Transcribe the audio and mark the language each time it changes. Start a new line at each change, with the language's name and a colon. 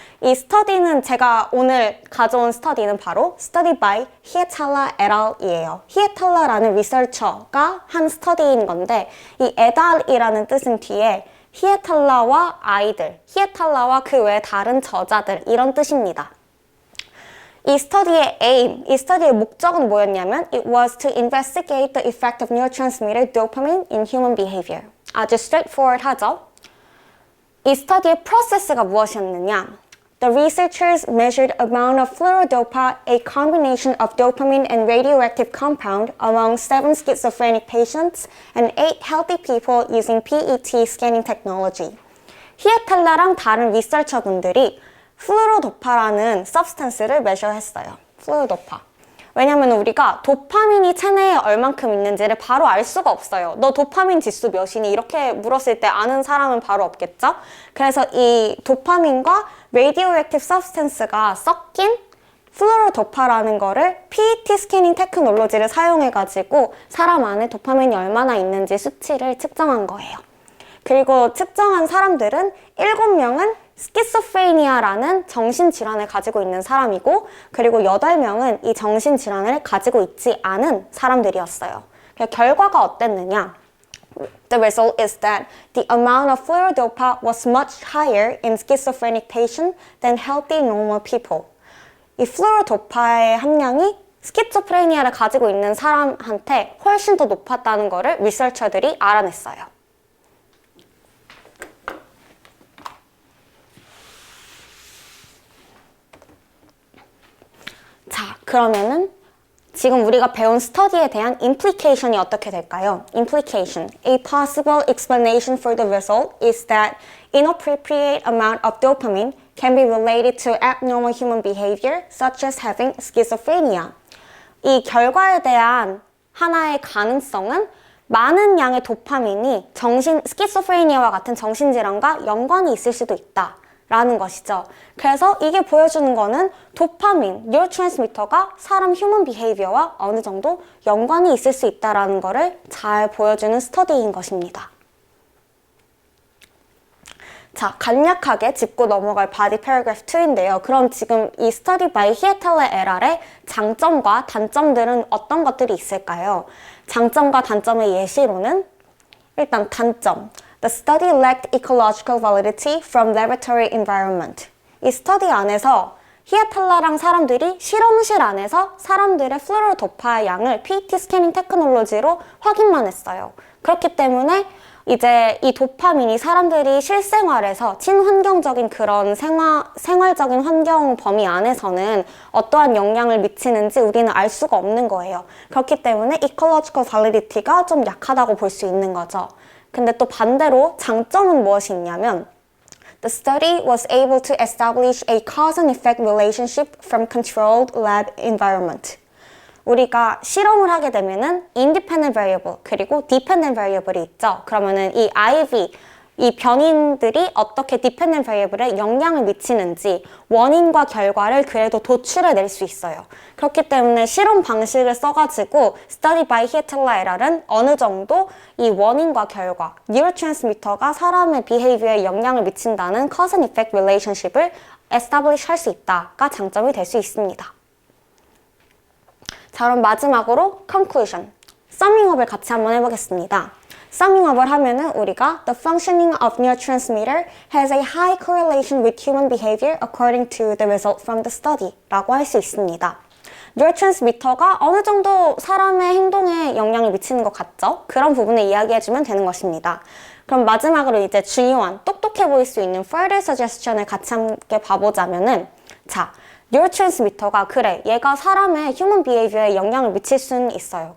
Korean: 이 스터디는 제가 오늘 가져온 스터디는 바로 study by Hietala et al.이에요. 히에탈라라는 리서처가 한 스터디인 건데 이 et al.이라는 뜻은 뒤에 히에탈라와 아이들, 히에탈라와 그 외 다른 저자들 이런 뜻입니다. 이 스터디의 aim, 이 스터디의 목적은 뭐였냐면
English: It was to investigate the effect of neurotransmitter dopamine in human behavior.
Korean: 아주 straightforward 하죠? 이 스터디의 프로세스가 무엇이었느냐?
English: The researchers measured amount of fluorodopa, a combination of dopamine and radioactive compound, among 7 schizophrenic patients and 8 healthy people using PET scanning technology.
Korean: 히에탈라랑 다른 리서처분들이 플루로도파라는 substance를 measure했어요. 플루로도파. 왜냐면 우리가 도파민이 체내에 얼만큼 있는지를 바로 알 수가 없어요. 너 도파민 지수 몇이니? 이렇게 물었을 때 아는 사람은 바로 없겠죠? 그래서 이 도파민과 radioactive substance가 섞인 플루로도파라는 거를 PET 스캐닝 테크놀로지를 사용해가지고 사람 안에 도파민이 얼마나 있는지 수치를 측정한 거예요. 그리고 측정한 사람들은 7명은 스키소프레니아라는 정신질환을 가지고 있는 사람이고 그리고 8명은 이 정신질환을 가지고 있지 않은 사람들이었어요. 결과가 어땠느냐?
English: The result is that the amount of fluorodopa was much higher in schizophrenic patients than healthy normal people.
Korean: 이 플루로도파의 함량이 스키조프레니아를 가지고 있는 사람한테 훨씬 더 높았다는 것을 리서처들이 알아냈어요. 자, 그러면은 지금 우리가 배운 스터디에 대한 implication이 어떻게 될까요?
English: Implication. A possible explanation for the result is that inappropriate amount of dopamine can be related to abnormal human behavior, such as having schizophrenia.
Korean: 이 결과에 대한 하나의 가능성은 많은 양의 도파민이 스키소프레니아와 같은 정신질환과 연관이 있을 수도 있다. 라는 것이죠. 그래서 이게 보여주는 거는 도파민, 뉴로트랜스미터가 사람 휴먼 비헤이비어와 어느 정도 연관이 있을 수 있다는 것을 잘 보여주는 스터디인 것입니다. 자, 간략하게 짚고 넘어갈 바디 패러그래프 2인데요. 그럼 지금 이 스터디 바이 히에탈라 et al.의 장점과 단점들은 어떤 것들이 있을까요? 장점과 단점의 예시로는 일단 단점.
English: The study lacked ecological validity from laboratory environment.
Korean: 이 스터디 안에서 히에탈라랑 사람들이 실험실 안에서 사람들의 플루오로 도파의 양을 PET 스캐닝 테크놀로지로 확인만 했어요. 그렇기 때문에 이제 이 도파민이 사람들이 실생활에서 친환경적인 그런 생활적인 환경 범위 안에서는 어떠한 영향을 미치는지 우리는 알 수가 없는 거예요. 그렇기 때문에 ecological validity가 좀 약하다고 볼 수 있는 거죠. 근데 또 반대로 장점은 무엇이 있냐면
English: The study was able to establish a cause and effect relationship from controlled lab environment.
Korean: 우리가 실험을 하게 되면은 independent variable 그리고 dependent variable이 있죠. 그러면은 이 IV, 이 변인들이 어떻게 dependent variable에 영향을 미치는지 원인과 결과를 그래도 도출해낼 수 있어요. 그렇기 때문에 실험 방식을 써가지고 Study by 히에탈라에랄은 어느 정도 이 원인과 결과, 뉴로트랜스미터가 사람의 behavior에 영향을 미친다는 cause and effect relationship을 establish 할 수 있다가 장점이 될 수 있습니다. 자, 그럼 마지막으로 conclusion, summing up을 같이 한번 해보겠습니다. summing up을 하면은 우리가
English: the functioning of neurotransmitter has a high correlation with human behavior according to the result from the study
Korean: 라고 할 수 있습니다. 뉴로트랜스미터가 어느 정도 사람의 행동에 영향을 미치는 것 같죠? 그런 부분을 이야기해주면 되는 것입니다. 그럼 마지막으로 이제 중요한 똑똑해 보일 수 있는 further suggestion을 같이 함께 봐보자면은 자, 뉴로트랜스미터가 그래 얘가 사람의 human behavior에 영향을 미칠 수는 있어요.